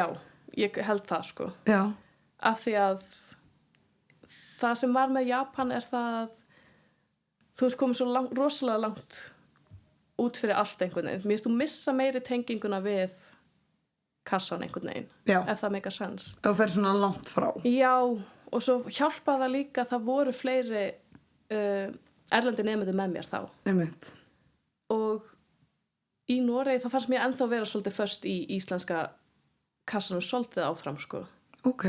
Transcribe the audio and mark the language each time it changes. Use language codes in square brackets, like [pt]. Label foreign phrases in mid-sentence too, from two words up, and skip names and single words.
[is] Já, ég held það sko. Já. Af því að það sem var með Japan er það þú ert komið svo rosalega langt út fyrir allt einhvern veginn. Mér finnst þú missa meiri tenginguna við kassan einhvern veginn. Já. Ef það [en] make a sense. [is] Þú fer svona langt frá. Já, og svo hjálpaði það líka að það voru fleiri erlendi nemendur með mér þá. Einmitt. Og í Noregi þá fannst mér ennþá vera svolítið först í íslenska kassanum svolítið áfram sko. Ok.